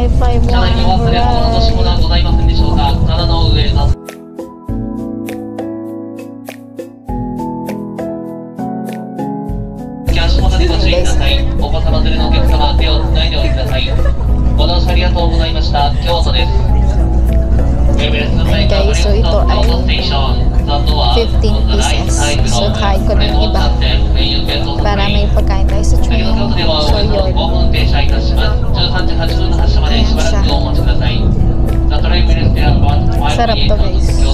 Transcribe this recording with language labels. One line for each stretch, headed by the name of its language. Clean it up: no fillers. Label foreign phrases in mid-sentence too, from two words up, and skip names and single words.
Japanese: 車内にお忘れ物の落とし物はございませんでしょうか。棚の上など足元にご注意ください。お子様連れのお客様、手をつないでおいてください。ご乗車ありがとうございました。京都です。
Filipino: Okay, so ito ay 15 pieces. So, kain ko ng iba para may pagkain tayo sa train. So, yun. Sarap to, guys.